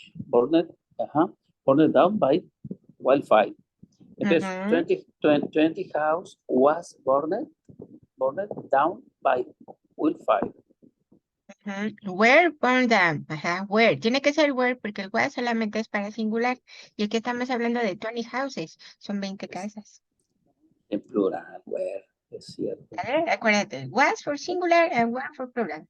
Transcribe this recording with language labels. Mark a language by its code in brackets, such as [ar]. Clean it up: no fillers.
[en] Burned down by wildfire. Entonces, 20 house was burned down by wildfire. Were burned down. Were. [es] Tiene que ser were porque el was solamente es para singular. Y aquí estamos hablando de 20 houses. Son 20 casas. En plural, were, es cierto. A ver, acuérdate. [en] Was for singular and were for plural.